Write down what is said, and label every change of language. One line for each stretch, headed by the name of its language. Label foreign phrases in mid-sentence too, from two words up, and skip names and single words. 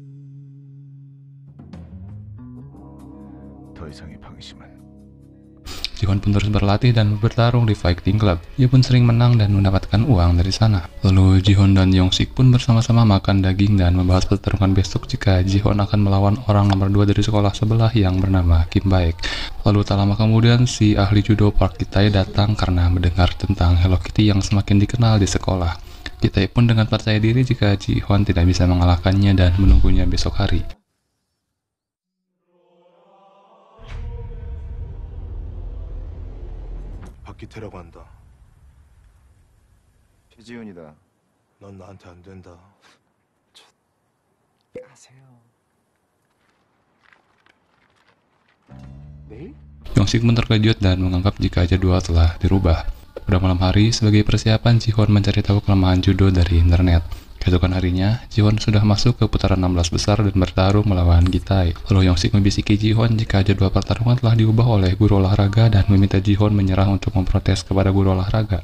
Korean: 더 이상의 방심은
Indonesian: Ji-Hwan pun terus berlatih dan bertarung di Fighting Club. Ia pun sering menang dan mendapatkan uang dari sana. Lalu Ji-Hwan dan Young-sik pun bersama-sama makan daging dan membahas pertarungan besok jika Ji-Hwan akan melawan orang nomor 2 dari sekolah sebelah yang bernama Kim Baek. Lalu tak lama kemudian si ahli judo Park Ki-tae datang karena mendengar tentang Hello Kitty yang semakin dikenal di sekolah. Ki-tae pun dengan percaya diri jika Ji-Hwan tidak bisa mengalahkannya dan menunggunya besok hari.
Korean: 박기태라고 한다. 최지훈이다. 넌 나한테 안 된다. 아세요. 내일?
Indonesian: Young-sik pun terkejut dan menganggap jika jadwal telah dirubah. Pada malam hari, sebagai persiapan, Ji-Hwan mencari tahu kelemahan judo dari internet. Keesokan harinya, Ji-Hwan sudah masuk ke putaran 16 besar dan bertarung melawan Ki-tae. Lalu Young-sik membisiki Ji-Hwan jika jadwal pertarungan telah diubah oleh guru olahraga dan meminta Ji-Hwan menyerah untuk memprotes kepada guru olahraga.